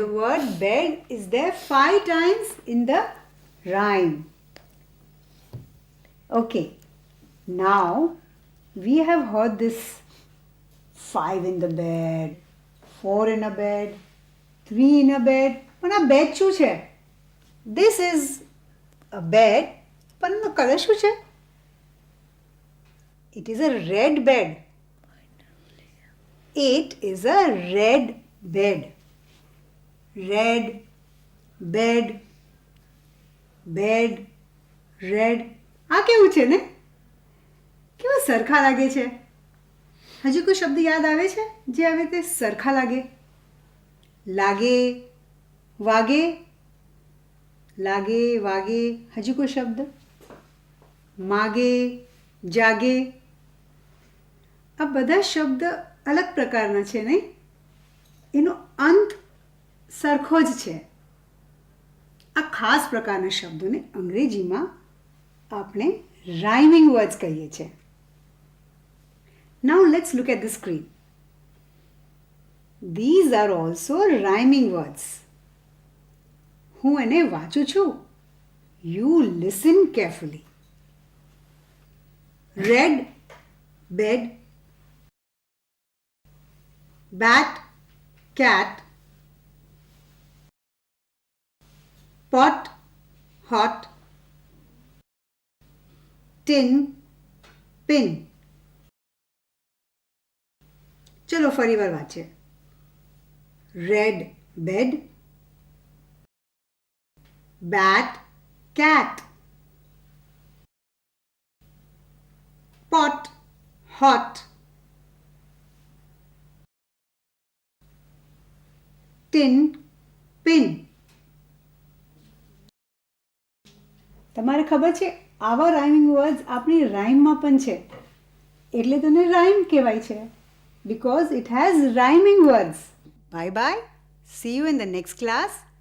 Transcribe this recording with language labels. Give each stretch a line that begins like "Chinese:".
English: the word bed is there 5 times in the rhyme. Okay, now we have heard this 5 in the bed, 4 in a bed, 3 in a bed.
Gujarati: પણ આ bed શું છે?
English: This is a bed,
Gujarati: પણ એનો colour શું છે?
English: It is a red bed. It is a red bed. Red bed, bed, red.
Gujarati: આ કેવું છે ને? કેવા સરખા લાગે છે? હજી કોઈ શબ્દ યાદ આવે છે જે આવે તે સરખા લાગે? લાગે, વાગે, લાગે, વાગે. હજી કોઈ શબ્દ? માગે, જાગે. આ બધા શબ્દ અલગ પ્રકારના છે નહીં? એનો અંત સરખો જ છે. આ ખાસ પ્રકારના શબ્દોને અંગ્રેજીમાં આપણે રાઇમિંગ વર્ડ્સ કહીએ છીએ.
English: Now let's look at the screen. These are also rhyming words.
Gujarati: હું એને વાંચું છું.
English: You listen carefully. Red bed, bat, cat, pot, hot, tin, pin.
Gujarati: ચલો ફરી વાર વાંચીએ.
English: Red bed, bet cat, pot hot, tin pin.
Gujarati: તમારે ખબર છે આવા રાઇમિંગ વર્ડ્સ આપણી રાઇમમાં પણ છે, એટલે તેને રાઇમ કહેવાય છે,
English: because it has rhyming words. Bye bye. See you in the next class.